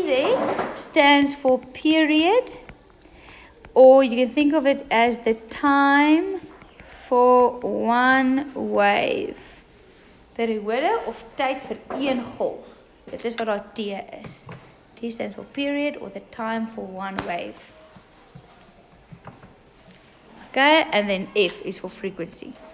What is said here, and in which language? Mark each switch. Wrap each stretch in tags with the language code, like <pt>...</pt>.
<en>there stands for period, or you can think of it as the time for one wave.</en> <af>Periode of tyd vir een golf. Dit is wat daar T is.</af> <en>T stands for period or the time for one wave. Okay, and then F is for frequency.</en>